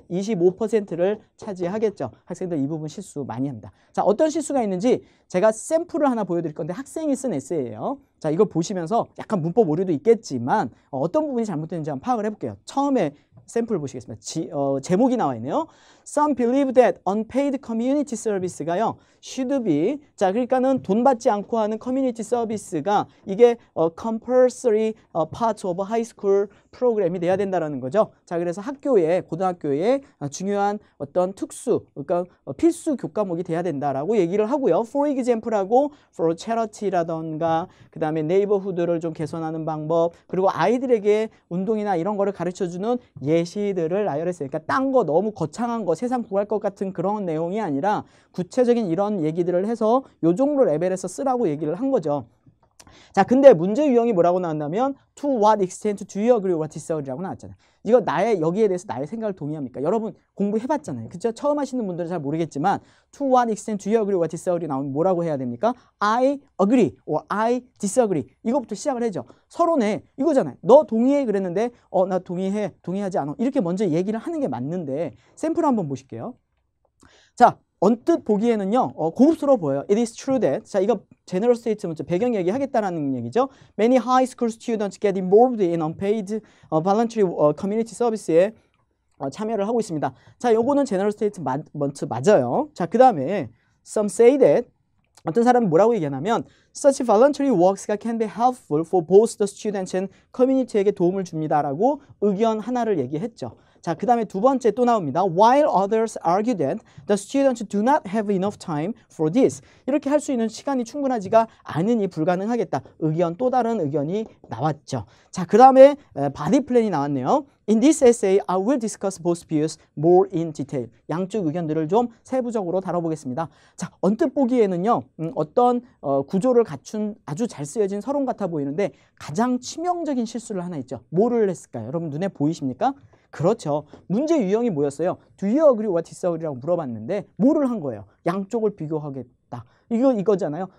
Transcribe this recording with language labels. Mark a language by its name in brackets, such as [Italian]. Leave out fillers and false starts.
[Korean] 25%를 차지하겠죠. 학생들 이 부분 실수 많이 합니다. 자, 어떤 실수가 있는지 제가 샘플을 하나 보여드릴 건데 학생이 쓴 에세이예요. 자, 이걸 보시면서 약간 문법 오류도 있겠지만 어떤 부분이 잘못됐는지 한번 파악을 해볼게요. 처음에 샘플 보시겠습니다. 제목이 나와 있네요. [English] Some believe that unpaid community service가요. should be. [Korean] 자, 그러니까는 돈 받지 않고 하는 커뮤니티 서비스가 이게 [English] compulsory part of high school [Korean] 프로그램이 돼야 된다라는 거죠. 자, 그래서 학교에 고등학교에 중요한 어떤 특수 그러니까 필수 교과목이 돼야 된다라고 얘기를 하고요. [English] For example [Korean] 하고 [English] for charity [Korean] 라던가 그다음에 neighborhood를 좀 개선하는 방법 그리고 아이들에게 운동이나 이런 거를 가르쳐주는 예시들을 나열했어요. 그러니까 딴 거 너무 거창한 거 세상 구할 것 같은 그런 내용이 아니라 구체적인 이런 얘기들을 해서 요 정도 레벨에서 쓰라고 얘기를 한 거죠. 자, 근데 문제 유형이 뭐라고 나왔냐면 [English] to what extent do you agree or disagree [Korean] 라고 나왔잖아요. 이거 여기에 대해서 나의 생각을 동의합니까? 여러분 공부해봤잖아요. 그죠? 처음 하시는 분들은 잘 모르겠지만 [English] to what extent do you agree or disagree [Korean] 나오면 뭐라고 해야 됩니까? [English] I agree or I disagree [Korean] 이거부터 시작을 해죠. 서론에 이거잖아요. 너 동의해 그랬는데 나 동의해 동의하지 않아 이렇게 먼저 얘기를 하는 게 맞는데 샘플 한번 보실게요. 자, 언뜻 보기에는요 고급스러워 보여요. [English] It is true that [Korean] 자 이거 제너럴 스테이트먼트 배경 얘기하겠다라는 얘기죠. [English] Many high school students get involved in unpaid voluntary community service에 [Korean] 참여를 하고 있습니다. [English] 자, 요거는 제너럴 스테이트먼트 맞아요. [Korean] 자, 그 다음에 [English] some say that [Korean] 어떤 사람은 뭐라고 얘기하냐면 [English] such voluntary works가 can be helpful for both the students and community에게 [Korean] 도움을 줍니다라고 의견 하나를 얘기했죠. 자, 그 다음에 두 번째 또 나옵니다. [English] While others argue that the students do not have enough time for this. [Korean] 이렇게 할 수 있는 시간이 충분하지가 않으니 불가능하겠다. 또 다른 의견이 나왔죠. 자, 그 다음에 바디 플랜이 나왔네요. [English] In this essay, I will discuss both views more in detail. [Korean] 양쪽 의견들을 좀 세부적으로 다뤄보겠습니다. 자, 언뜻 보기에는요. 어떤 구조를 갖춘 아주 잘 쓰여진 서론 같아 보이는데 가장 치명적인 실수를 하나 있죠. 뭐를 했을까요? 여러분 눈에 보이십니까? 그렇죠. 문제 유형이 뭐였어요? [English] Do you agree or disagree [Korean] 라고 물어봤는데 뭐를 한 거예요? 양쪽을 비교하겠다. 이거잖아요.